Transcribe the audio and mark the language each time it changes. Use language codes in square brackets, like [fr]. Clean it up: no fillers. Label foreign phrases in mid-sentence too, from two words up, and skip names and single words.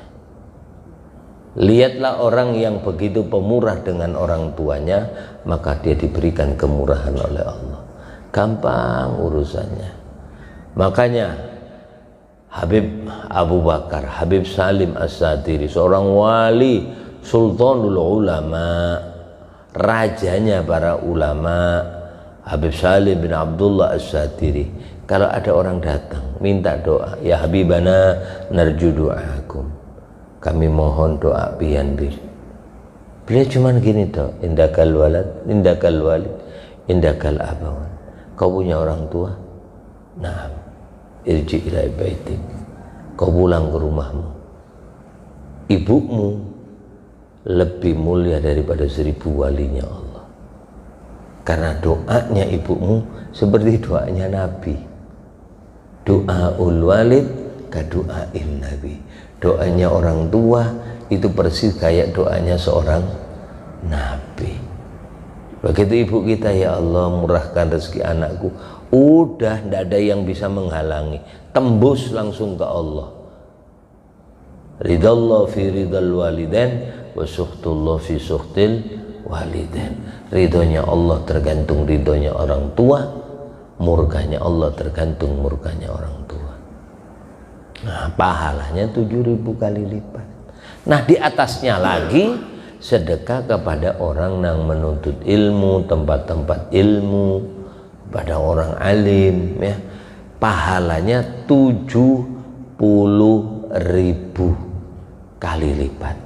[id] Lihatlah orang yang begitu pemurah dengan orang tuanya, maka dia diberikan kemurahan oleh Allah. Gampang urusannya. Makanya Habib Abu Bakar, Habib Salim As-Satiri, seorang wali, sultanul ulama, rajanya para ulama, Habib Salim bin Abdullah As-Satiri. Kalau ada orang datang minta doa, [ar] يا حبيبنا نرجو دعاءكم, [id] kami mohon doa pian bir. Beliau cuman gini toh, [ar] عندك الولد، عندك الوالد، عندك أبوان. [id] Kau punya orang tua? Nah, [ar] ارجع إلى بيتك. [id] Kau pulang ke rumahmu. Ibumu lebih mulia daripada 1000 walinya Allah. Karena doanya ibumu seperti doanya Nabi. [ar] دعاء الوالد كدعاء النبي. [id] Doanya orang tua itu persis kayak doanya seorang Nabi. Begitu ibu kita, [ar] يا الله [id] murahkan rezeki anakku. Udah tidak ada yang bisa menghalangi. Tembus langsung ke Allah. [ar] رضا الله في رضا الوالدين وسخط الله في سخط الوالدين. [id] Ridhonya Allah tergantung ridhonya orang tua, murkanya Allah tergantung murkanya orang tua. Nah pahalanya 7.000 kali lipat. Nah di atasnya lagi sedekah kepada orang yang menuntut ilmu, tempat-tempat ilmu, pada orang alim ya, pahalanya 70.000 kali lipat.